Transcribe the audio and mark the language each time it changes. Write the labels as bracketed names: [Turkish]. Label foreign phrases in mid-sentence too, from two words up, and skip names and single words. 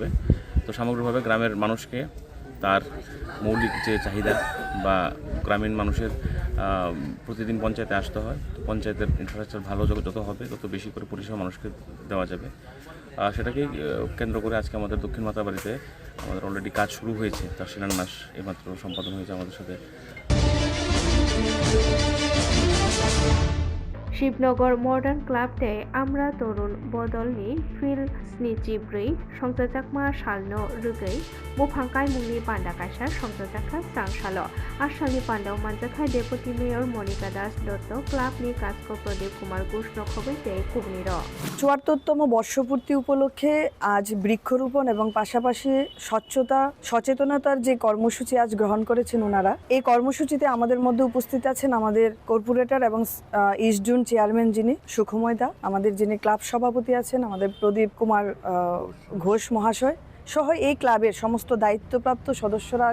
[Bangla] তো সামগ্রিকভাবে গ্রামের মানুষকে তার মৌলিক যে চাহিদা বা গ্রামীণ মানুষের প্রতিদিন পঞ্চায়েতে আসতে হয়, তো পঞ্চায়েতের ইনফ্রাস্ট্রাকচার ভালো যত হবে তত বেশি করে পরিষেবা মানুষকে দেওয়া যাবে। সেটাকেই কেন্দ্র করে আজকে আমাদের দক্ষিণ মাতারবাড়িতে আমাদের অলরেডি কাজ শুরু হয়েছে, তার শিলান্যাস এইমাত্র সম্পাদন হয়েছে আমাদের সাথে। [Kok Borok] शिवनगर मर्डान क्लाब दे आम्रा तरुण बदलनि फिल स्निजिब्रै संजाजाकमा सालनो रुगै बुफांकाय मुंनि पान्डा कायसा संजाजाखा सांसालो आसालनि पान्डाव मानजाखा [English] Deputy Mayor [Kok Borok] मनिका दास दत्त क्लाबनि काजको प्रदीप कुमार घोष नखबै दे कुबनिर [Bangla] ৭৪তম বর্ষপূর্তি উপলক্ষে আজ বৃক্ষরোপণ এবং পাশাপাশি স্বচ্ছতা সচেতনতার যে কর্মসূচি আজ গ্রহণ করেছেন ওনারা, এই কর্মসূচিতে আমাদের মধ্যে উপস্থিত আছেন আমাদের কর্পোরেটর এবং [English] East Zone Chairman [Bangla] যিনি সুখময় দা, আমাদের যিনি ক্লাব সভাপতি আছেন আমাদের প্রদীপ কুমার ঘোষ মহাশয় সহ এই ক্লাবের সমস্ত দায়িত্বপ্রাপ্ত সদস্যরা আছেন।